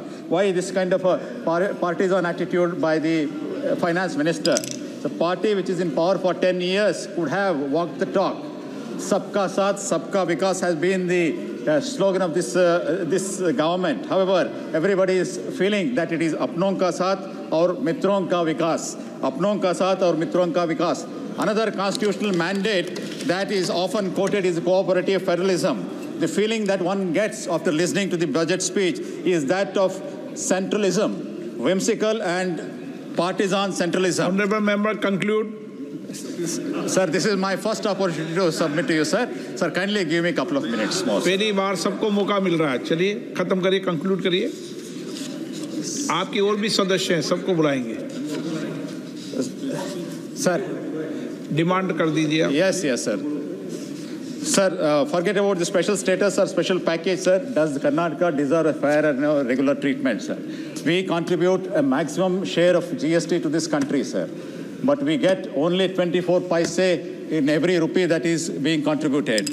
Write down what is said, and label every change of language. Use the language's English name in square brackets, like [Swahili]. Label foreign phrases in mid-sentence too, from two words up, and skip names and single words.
[English] Why this kind of a partisan attitude by the finance minister? The party which is in power for 10 years could have walked the talk. [Hindi] सबका साथ, सबका विकास [English] has been the slogan of this government. However, everybody is feeling that it is [Hindi] अपनों का साथ और मित्रों का विकास. अपनों का साथ और मित्रों का विकास. [English] Another constitutional mandate that is often quoted is cooperative federalism. The feeling that one gets after listening to the budget speech is that of centralism, whimsical and partisan centralism. Honorable member, conclude. Sir, this is my first opportunity to submit to you, sir. Sir, kindly give me a couple of minutes more. [Hindi] पहली बार सबको मौका मिल रहा है. चलिए खत्म करिए, conclude करिए. आपके और भी सदस्य हैं, सबको बुलाएंगे. [English] Sir. [Hindi] डिमांड कर दीजिए आप. [English] Yes, sir. Sir, forget about the special status or special package, sir. Does Karnataka deserve a fair and regular treatment, sir? We contribute a maximum share of GST to this country, sir. But we get only 24 paise in every rupee that is being contributed.